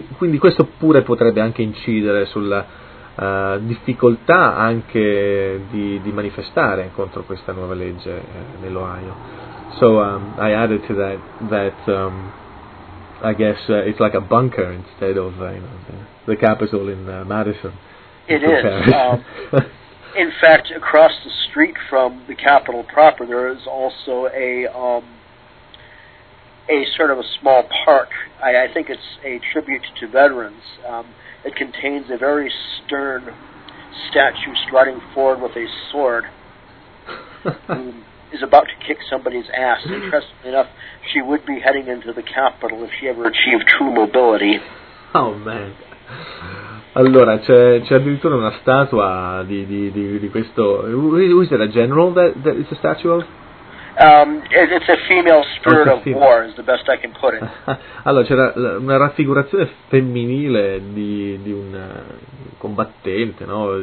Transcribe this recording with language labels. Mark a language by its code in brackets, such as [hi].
[it] Quindi questo pure potrebbe anche incidere sulla difficoltà anche di manifestare contro questa nuova legge nell'Ohio. [en] So I added to that I guess it's like a bunker instead of the capital in Madison. It is. In fact, across the street from the Capitol proper, there is also a sort of a small park. I think it's a tribute to veterans. It contains a very stern statue striding forward with a sword who is about to kick somebody's ass. Interestingly enough, she would be heading into the Capitol if she ever achieved true mobility. Oh, man. [it] Allora, c'è addirittura una statua di questo. [en] Who is it, a general that it's a statue of? It's a female spirit of war, is the best I can put it. [it] Allora, c'era una raffigurazione femminile di un combattente, no?